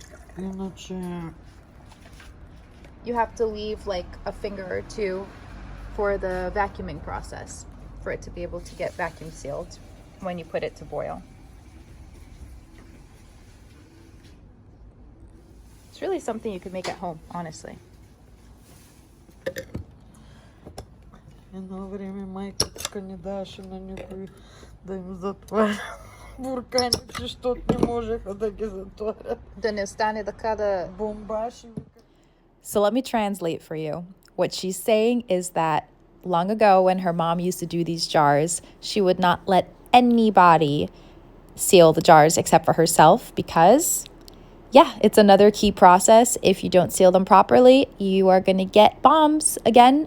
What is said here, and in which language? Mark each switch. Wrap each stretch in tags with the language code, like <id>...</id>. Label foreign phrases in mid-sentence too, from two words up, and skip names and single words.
<en>You have to leave like a finger or two for the vacuuming process, for it to be able to get vacuum sealed when you put it to boil. It's really something you could make at home, honestly.</en> <bg>Едно време майка ни даваше на никой да им затваря бурканите, защото не можеха да ги затворят. Да не остане така да бомбаши.</bg> <en>So let me translate for you. What she's saying is that long ago when her mom used to do these jars, she would not let anybody seal the jars except for herself because, yeah, it's another key process. If you don't seal them properly, you are going to get bombs again.</en>